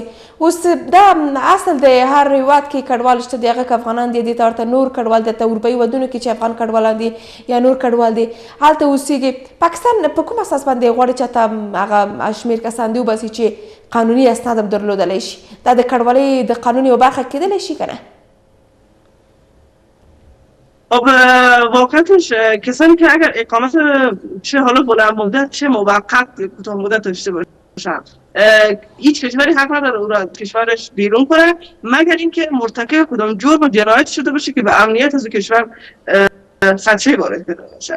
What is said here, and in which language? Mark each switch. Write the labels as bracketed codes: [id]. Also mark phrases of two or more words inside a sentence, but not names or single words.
[ps] اوس دا اصل د هر هیواد کې کډوال شته دي، هغه که افغانان دي دې ته ورته نور کډوال دي، ته اروپایي هیوادونو کې چې افغان کډوالان دي یا نور کډوال دي هلته اوسېږي. پاکستان په کوم اساس باندې غواړي چې ته هغه شمېر کسان دي وباسي چې قانوني اسناد هم درلودلی شي؟ دا د کډوالۍ د قانون یوه برخه کېدلی شي که نه؟ [fa] خب واقعیتش کسانی که اگر اقامت چه حالا بلند مدت چه موقت کوتاه مدت داشته باشن هیچ کشوری حق نداره او را از کشورش بیرون کنه مگر اینکه مرتکب کدام جرم و جنایت شده باشه که به امنیت از کشور خدشه وارد پیدا باشه.